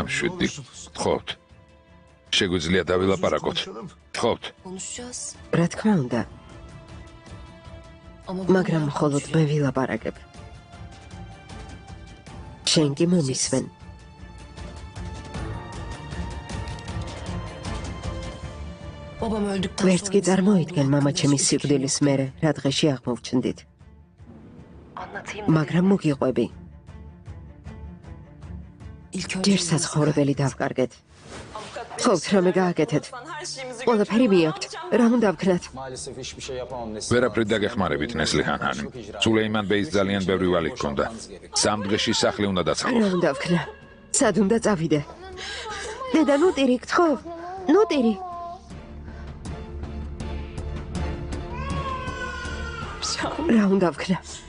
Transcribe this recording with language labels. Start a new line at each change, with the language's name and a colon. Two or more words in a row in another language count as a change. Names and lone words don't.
Georgian: დამშვიდდი.
Turkish: Ne olursunuz.
Georgian: გთხოვთ. შეგვიძლია დავილაპარაკოთ.
Turkish: Konuşalım.
Georgian: გთხოვთ. რა თქმა უნდა, მაგრამ მხოლოდ მე ვილაპარაკებ. შენ კი მომისმენ. ვერც კი წარმოიდგენ მამა ჩემის სიკვდილის მერე რა დღეში აღმოვჩნდით. მაგრამ მოგიყვები. ჯერ საცხოვრებელი დავკარგეთ. ხოთ რამე გააკეთეთ. ყველაფერი მიაქვთ. რა უნდა ვქნათ?
Turkish: Maalesef hiçbir şey yapamam Neslihan.
Georgian: ვერაფრით დაგეხმარებით ნესლიჰან ჰანიმ. სულეიმან ბეის ძალიან ბევრი ვალი ჰქონდა. სამ დღეში სახლი უნდა დაცხო. რა უნდა ვქნა? სად უნდა წავიდე? დედა, ნუტირი გთხოვ. ნუტირი. რა უნდა ვქნა?